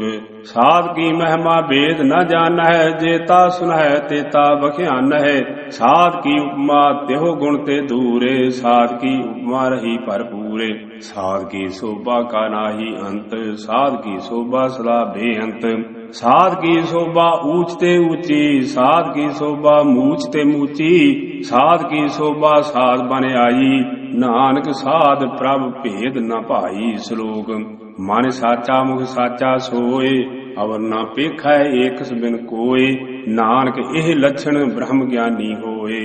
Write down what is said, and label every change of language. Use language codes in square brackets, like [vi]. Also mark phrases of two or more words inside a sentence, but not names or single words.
[pa] साध की महिमा वेद न जानै, जेता सुनै तेता बख्यानै। साध की उपमा त्यों गुण ते दूरे, साध की उपमा रही भरपूरे। साध की शोभा का नाहि अंत, साध की शोभा सदा बेअंत। ਸਾਧ ਕੀ ਸੋਭਾ ਊਚ ਤੇ ਊਚੀ, ਸਾਧ ਕੀ ਸੋਭਾ ਮੂਚ ਤੇ ਮੂਚੀ, ਸਾਧ ਕੀ ਸੋਭਾ ਸਾਧ ਬਨ ਆਈ, ਨਾਨਕ ਸਾਧ ਪ੍ਰਭ ਭੇਦ ਨ ਭਾਈ। ਸ਼ਲੋਕ ਮਨ ਸਾਚਾ ਮੁਖ ਸਾਚਾ ਸੋਏ, ਅਵਰ ਨਾ ਪੇਖੈ ਏਕਸ ਬਿਨ ਕੋਏ, ਨਾਨਕ ਇਹ ਲੱਛਣ ਬ੍ਰਹਮ ਗਿਆਨੀ ਹੋਏ।